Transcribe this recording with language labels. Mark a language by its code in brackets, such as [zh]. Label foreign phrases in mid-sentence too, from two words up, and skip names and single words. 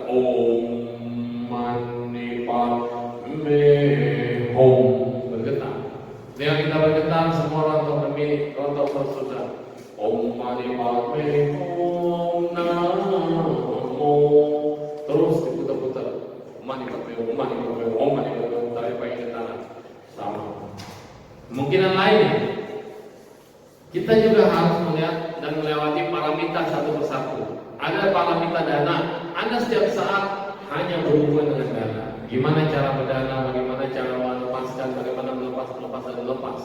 [sa] Om Mani Padme Hum, [id] bergetar. Dengan kita bergetar, semua rontok demi rontok bersudah. [sa] Om Mani Padme Hum Namo. [id] Terus diputar-putar. [sa] Mani Padme Hum, Mani Padme Hum, Mani Padme Hum. [id] Tarik pakai tangan. Sama. Kemungkinan lainnya, kita juga harus melihat dan melewati paramita satu persatu. Ada paramita dana. Anda setiap saat hanya berhubungan dengan dana. Gimana cara berdana, bagaimana cara melepaskan, bagaimana melepas dan melepas.